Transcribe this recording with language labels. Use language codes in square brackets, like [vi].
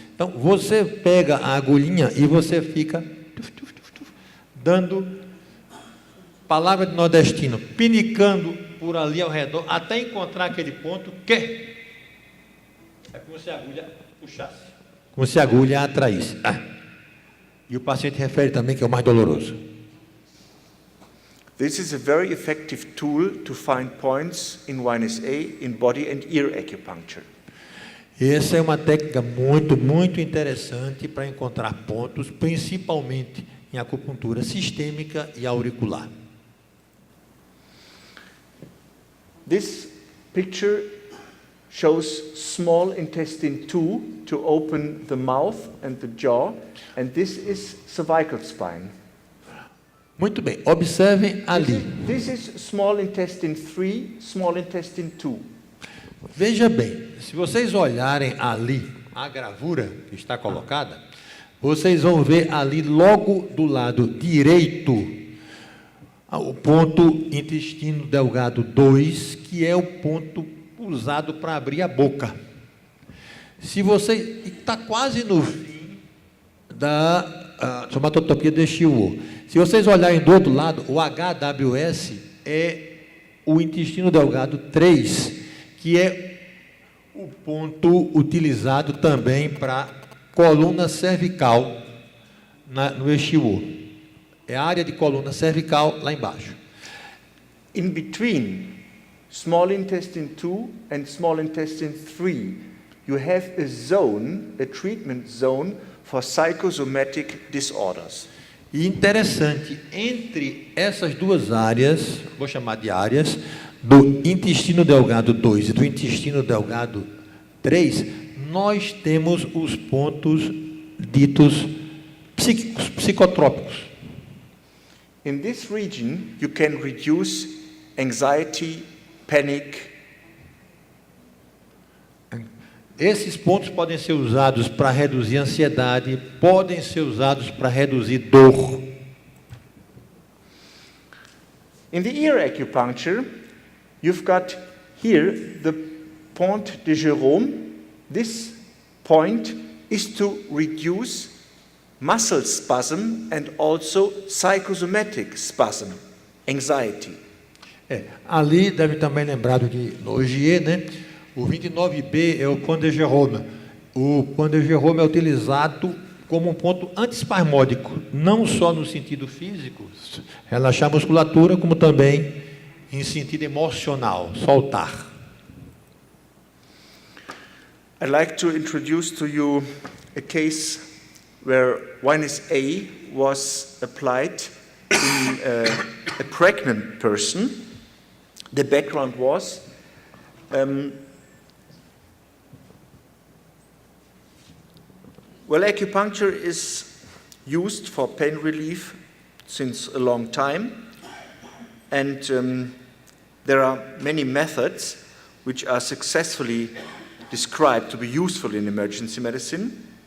[pt] Então, você pega a agulhinha e você fica dando, palavra de nordestino, pinicando por ali ao redor, até encontrar aquele ponto que é como se a agulha puxasse, como se a agulha atraísse. E o paciente refere também que é o mais doloroso. [en] This is a very effective tool to find points in YNSA, in body and ear acupuncture. [pt] Essa é uma técnica muito interessante para encontrar pontos, principalmente em acupuntura sistêmica e auricular. [en] This picture shows small intestine 2 to open the mouth and the jaw, and this is cervical spine. [pt] Muito bem, observem ali. [en] This is small intestine 3, small intestine 2. [pt] Veja bem, se vocês olharem ali a gravura que está colocada, vocês vão ver ali logo do lado direito o ponto intestino delgado 2, que é o ponto usado para abrir a boca. Se você está quase no fim da somatotopia deste U. Se vocês olharem do outro lado, o HWS é o intestino delgado 3, que é o ponto utilizado também para coluna cervical no eixo. É a área de coluna cervical lá embaixo. [en] In between small intestine 2 and small intestine 3, you have a zone, a treatment zone for psychosomatic disorders. [pt] E interessante, entre essas duas áreas, vou chamar de áreas, do intestino delgado 2 e do intestino delgado 3, nós temos os pontos ditos psíquicos, psicotrópicos. [en] In this region, you can reduce anxiety, panic. [pt] Esses pontos podem ser usados para reduzir ansiedade, podem ser usados para reduzir dor. [en] In the ear acupuncture, you've got here the point de Jérôme. This point is to reduce muscle spasm and also psychosomatic spasm, anxiety. [pt] Ali deve também lembrar do que no Ogier, né? O 29B é o point de Jérôme. O point de Jérôme é utilizado como um ponto antiespasmódico, não só no sentido físico, relaxar a musculatura, como também em sentido emocional, soltar. [en] I'd like to introduce to you a case where Winus A was applied in a pregnant person. The background was well, acupuncture is used for pain relief since a long time, and there are many methods which are successfully described to be useful in emergency medicine.